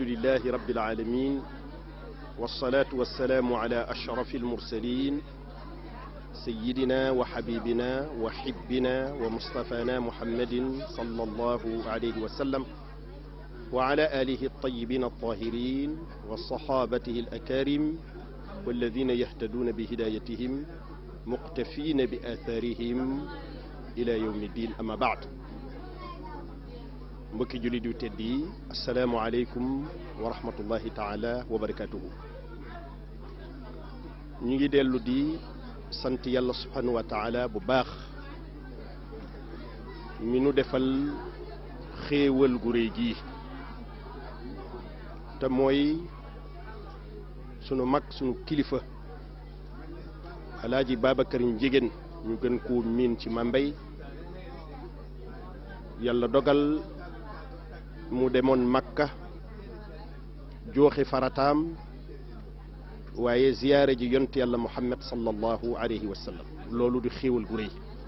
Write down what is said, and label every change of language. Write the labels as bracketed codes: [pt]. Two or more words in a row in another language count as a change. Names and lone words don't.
[ar] لله رب العالمين والصلاة والسلام على أشرف المرسلين سيدنا وحبيبنا وحبنا ومصطفانا محمد صلى الله عليه وسلم وعلى آله الطيبين الطاهرين وصحابته الأكارم والذين يهتدون بهدايتهم مقتفين بآثارهم إلى يوم الدين أما بعد [wo] mbokki jullit yu tedd yi [ar] السلام عليكم ورحمة الله تعالى وبركاته [wo] ñu ngi dellu di sant yàlla [ar] سبحانه وتعالى [wo] bu baax mi nu defal xéewal gu réy gi te mooy sunu mag sunu kilifa alaaji Babacar Ndiéguène ñu gën koo miin ci Mambay yàlla dogal mu demoon Makka jooxe farataam waaye ziyaare ji yont yàlla Muhammad [ar] صلى الله عليه وسلم [wo] loolu di xéewal gu rëy